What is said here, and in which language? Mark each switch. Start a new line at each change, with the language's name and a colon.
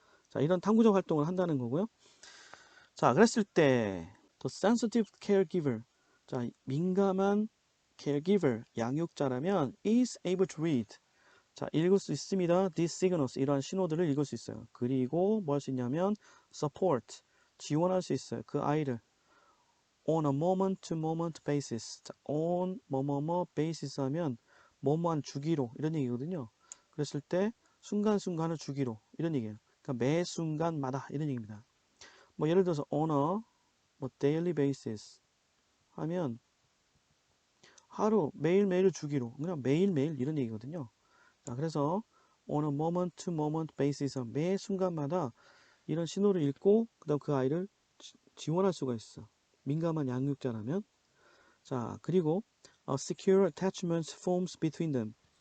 Korean: 자, 이런 탐구적 활동을 한다는 거고요. 자, 그랬을 때
English: the sensitive caregiver,
Korean: 자, 민감한 caregiver, 양육자라면
English: is able to read,
Korean: 자, 읽을 수 있습니다.
English: these signals,
Korean: 이러한 신호들을 읽을 수 있어요. 그리고 뭐 할 수 있냐면 support, 지원할 수 있어요. 그 아이를
English: on a moment to moment basis.
Korean: 자, on 뭐뭐뭐 basis 하면 뭐뭐한 주기로 이런 얘기거든요. 그랬을 때 순간순간을 주기로 이런 얘기예요. 그러니까 매 순간마다 이런 얘기입니다. 뭐 예를 들어서 on a 뭐 daily basis 하면 하루 매일매일 주기로 그냥 매일매일 이런 얘기거든요. 자, 그래서
English: on a moment to moment basis
Korean: 매 순간마다 이런 신호를 읽고 그다음 그 아이를 지원할 수가 있어. 민감한 양육자라면.
English: 자, 그리고 secure attachment forms between them.